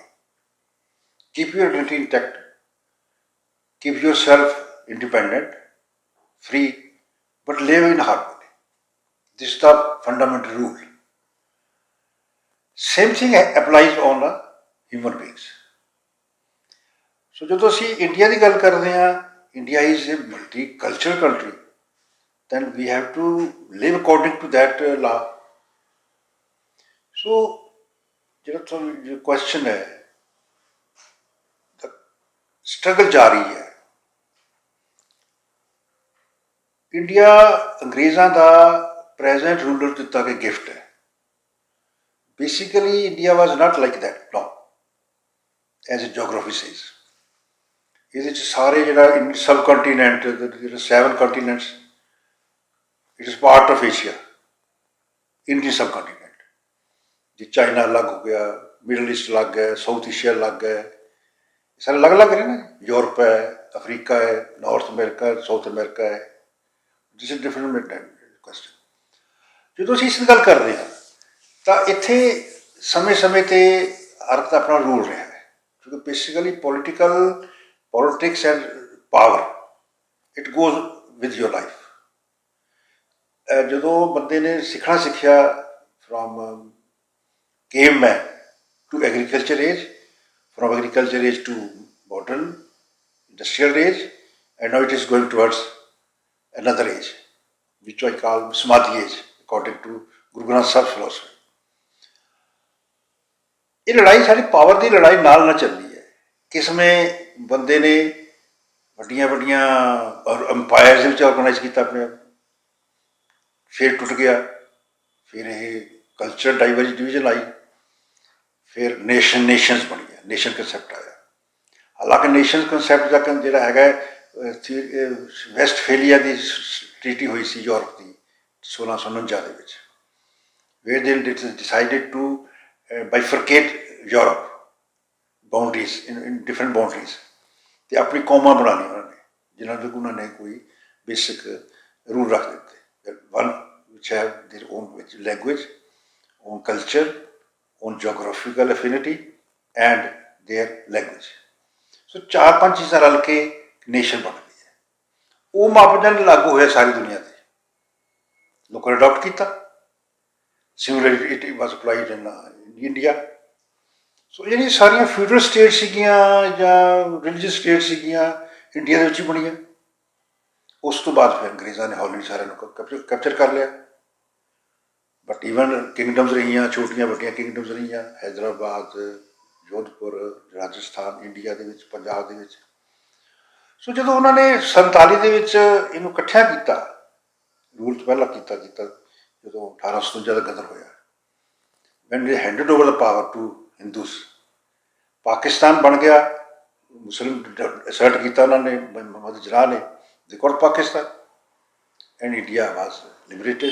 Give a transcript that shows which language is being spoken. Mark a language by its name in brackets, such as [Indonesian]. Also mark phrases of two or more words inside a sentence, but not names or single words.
[English] Keep your identity intact, keep yourself independent, free, but live in harmony. This is the fundamental rule. Same thing applies on human beings. So [Punjabi] ਜਦੋਂ ਅਸੀਂ ਇੰਡੀਆ ਦੀ ਗੱਲ ਕਰਦੇ ਹਾਂ, [English] India is a multicultural country, then we have to live according to that law. [Punjabi] So ਜਿਹੜਾ ਤੁਹਾਨੂੰ question ਹੈ, [English] the struggle [Punjabi] ਜਾਰੀ ਹੈ. ਇੰਡੀਆ ਅੰਗਰੇਜ਼ਾਂ ਦਾ [English] present ruler [Punjabi] ਦਿੱਤਾ ਗਿਆ ਗਿਫਟ ਹੈ. [English] Basically, India was not like that, no, as geography says. [Punjabi] ਇਹਦੇ ਚ ਸਾਰੇ ਜਿਹੜਾ [English] subcontinent, there are 7 continents, it is part of Asia, Indian subcontinent. [Hindi] जी चाइना अलग हो गया, मिडल ईस्ट अलग है, साउथ एशिया अलग है, सारे अलग अलग है ना. यूरोप है, अफ्रीका है, नॉर्थ अमेरिका है, साउथ अमेरिका है. [English] This is different question. [Punjabi] ਜਦੋਂ ਅਸੀਂ ਇਸ ਗੱਲ ਕਰਦੇ ਹਾਂ ਤਾਂ ਇੱਥੇ ਸਮੇਂ ਤੇ ਹਰ ਇੱਕ ਦਾ ਆਪਣਾ ਰੂਲ ਰਿਹਾ ਹੈ, ਕਿਉਂਕਿ ਬੇਸਿਕਲੀ [English] politics and power, it goes with your life. [Punjabi] ਜਦੋਂ ਬੰਦੇ ਨੇ ਸਿੱਖਿਆ [English] from caveman to agriculture age, from agriculture age to modern industrial age, and now it is going towards another age, which I call Samadhi age, according to Guru Granth Sahib's philosophy. [Punjabi] ਇਹ ਲੜਾਈ ਸਾਡੀ ਪਾਵਰ ਦੀ ਲੜਾਈ ਨਾਲ ਚੱਲਦੀ ਹੈ. ਕਿਸ ਸਮੇਂ ਬੰਦੇ ਨੇ ਵੱਡੀਆਂ ਅੰਪਾਇਰਸ ਵਿੱਚ ਆਰਗੇਨਾਈਜ਼ ਕੀਤਾ ਆਪਣੇ ਆਪ, ਫਿਰ ਟੁੱਟ ਗਿਆ, ਫਿਰ ਇਹ [English] cultural division [Punjabi] ਆਈ, ਫਿਰ ਨੇਸ਼ਨਸ ਬਣ ਗਿਆ, [English] nation concept [Punjabi] ਆਇਆ. ਹਾਲਾਂਕਿ [English] nation concept [Punjabi] ਦਾ ਜਿਹੜਾ ਹੈਗਾ ਵੈਸਟਫੇਲੀਆ ਦੀ ਟ੍ਰੀਟੀ ਹੋਈ ਸੀ ਯੂਰਪ ਦੀ 1649 ਦੇ ਵਿੱਚ, [English] where they decided to bifurcate Europe, boundaries in different boundaries. [Punjabi] ਤੇ ਆਪਣੀ ਕੌਮਾਂ ਬਣਾਉਣੀ ਉਹਨਾਂ ਨੇ, ਜਿਨ੍ਹਾਂ ਦੇ ਉਹਨਾਂ ਨੇ ਕੋਈ [English] basic rule [Punjabi] ਰੱਖ ਦਿੱਤੇ. [English] One which have their own language, own culture, own geographical affinity and their language. [Punjabi] So 4-5 ਚੀਜ਼ਾਂ ਰਲ ਕੇ ਨੇਸ਼ਨ ਬਣਦੀ ਹੈ. ਉਹ ਮਾਪਦੰਡ ਲਾਗੂ ਹੋਇਆ ਸਾਰੀ ਦੁਨੀਆ ਤੇ, ਲੋਕਾਂ ਨੇ ਅਡਾਪਟ ਕੀਤਾ. [English] Similarly it was applied in India. [Punjabi] ਸੋ ਜਿਹੜੀਆਂ ਸਾਰੀਆਂ [English] feudal state [Punjabi] ਸੀਗੀਆਂ ਜਾਂ [English] religious state [Punjabi] ਸੀਗੀਆਂ ਇੰਡੀਆ ਦੇ ਵਿੱਚ ਹੀ ਬਣੀਆਂ. ਉਸ ਤੋਂ ਬਾਅਦ ਫਿਰ ਅੰਗਰੇਜ਼ਾਂ ਨੇ ਹੌਲੀ ਸਾਰਿਆਂ ਨੂੰ ਕੈਪਚਰ ਕਰ ਲਿਆ. [English] But even kingdoms [Punjabi] ਰਹੀ, ਛੋਟੀਆਂ ਵੱਡੀਆਂ ਕਿੰਗਡਮਜ਼ ਰਹੀ, ਹੈਦਰਾਬਾਦ, ਜੋਧਪੁਰ, ਰਾਜਸਥਾਨ, ਇੰਡੀਆ ਕੇ ਪੰਜਾਬ ਕੇ। ਸੋ ਜੋ ਉਨ੍ਹੋਂਨੇ 47 ਇਨੂੰ ਇਕੱਠਾ ਕੀਤਾ, ਰੂਲ ਤੋ ਪਹਿਲਾ ਕੀਤਾ ਜੋ 1857 ਕਾ ਗਦਰ ਹੋਇਆ, [English] When they handed over the power to Hindus, [Punjabi] ਪਾਕਿਸਤਾਨ ਬਣ ਗਿਆ, ਮੁਸਲਿਮ ਅਸਰਟ ਕੀਤਾ ਉਨ੍ਹੋਂਨੇ, ਮੁਹੰਮਦ ਜਨਾਹ ਨੇ, [English] they got Pakistan and India was liberated.